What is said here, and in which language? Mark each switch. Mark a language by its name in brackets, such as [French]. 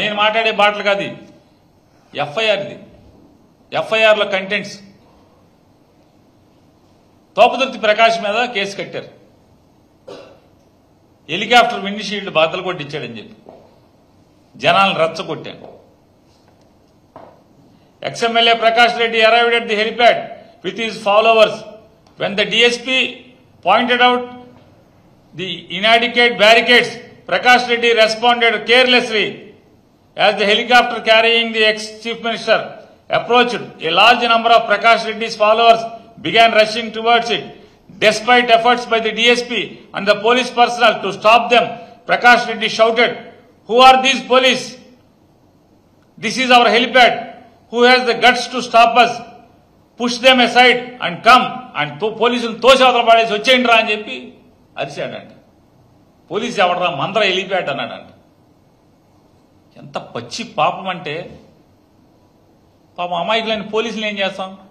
[Telugu] నేను మాట్లాడే బాటలు కాదు, ఎఫ్ఐఆర్. ఇది ఎఫ్ఐఆర్లో కంటెంట్స్. తోపదుర్తి ప్రకాష్ మీద కేసు కట్టారు, హెలికాప్టర్ విండ్షీల్డ్ బద్దలు కొట్టించాడని చెప్పి జనాలను రెచ్చగొట్టాను. [English] Ex-MLA Prakash Reddy arrived at the helipad with his followers. When the DSP pointed out the inadequate barricades, Prakash Reddy responded carelessly. As the helicopter carrying the ex-Chief Minister approached, a large number of Prakash Reddy's followers began rushing towards it. Despite efforts by the DSP and the police personnel to stop them, Prakash Reddy shouted, "Who are these police? This is our helipad. Who has the guts to stop us?" Push them aside and come [Telugu] and పోలీసులు తోసి అవతల పడేసి వచ్చేయండి రా అని చెప్పి అరిశాడంట. Police ఎవడరా మందర వెళ్ళిపోయాడు అన్నాడంట. ఎంత పచ్చి పాపం అంటే, పాపం అమాయకులైన పోలీసులు ఏం చేస్తాం?